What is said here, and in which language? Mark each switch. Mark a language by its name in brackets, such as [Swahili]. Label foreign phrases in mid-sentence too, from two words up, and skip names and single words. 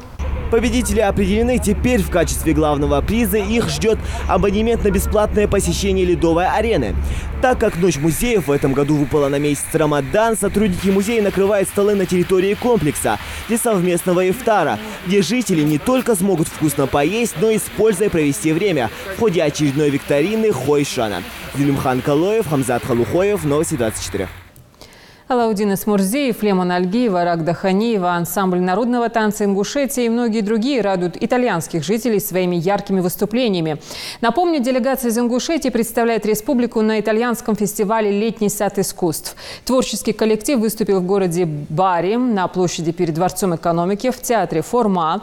[Russian] Победители определены. Теперь в качестве главного приза их ждет абонемент на бесплатное посещение ледовой арены. Так как Ночь музеев в этом году выпала на месяц Рамадан, сотрудники музея накрывают столы на территории комплекса для совместного ифтара, где жители не только смогут вкусно поесть, но и с пользой провести время в ходе очередной викторины Хойшана. Зелимхан Калоев, Хамзат Халухоев, Новости 24. Алаудин Исмурзиев, Лемон Альгиева, Рагда Ханеева, ансамбль народного танца Ингушетии и многие другие радуют итальянских жителей своими яркими выступлениями. Напомню, делегация из Ингушетии представляет республику на итальянском фестивале «Летний сад искусств». Творческий коллектив выступил в городе Бари, на площади перед Дворцом экономики, в театре «Форма».